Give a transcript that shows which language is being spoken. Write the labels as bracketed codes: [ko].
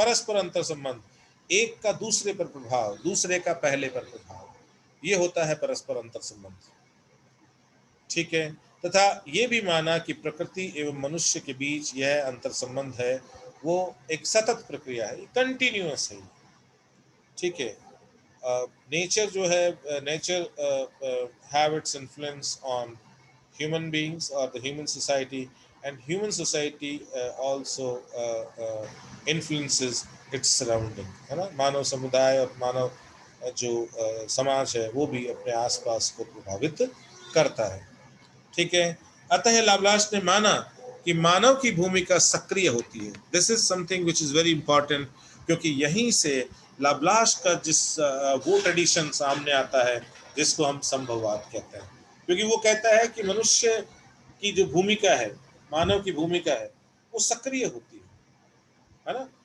[hi] परस्पर अंतर संबंध, एक का दूसरे पर प्रभाव, दूसरे का पहले पर प्रभाव, ये होता है परस्पर अंतर संबंध, ठीक है। तथा ये भी माना कि प्रकृति एवं मनुष्य के बीच यह अंतर संबंध है वो एक सतत प्रक्रिया है, कंटिन्यूअस है, ठीक है। [en] nature [hi] जो है, [en] nature have its influence on human beings or the human society, and human society also influences its surrounding, [hi] है ना। मानव समुदाय और मानव जो समाज है वो भी अपने आसपास को प्रभावित करता है, ठीक है। अतः लाप्लास ने माना कि मानव की भूमिका सक्रिय होती है। [en] this is something which is very important, [hi] क्योंकि यहीं से लाप्लास का जिस वो ट्रेडिशन सामने आता है जिसको हम संभववाद कहते हैं, क्योंकि वो कहता है कि मनुष्य की जो भूमिका है, मानव की भूमिका है, वो सक्रिय होती है ना।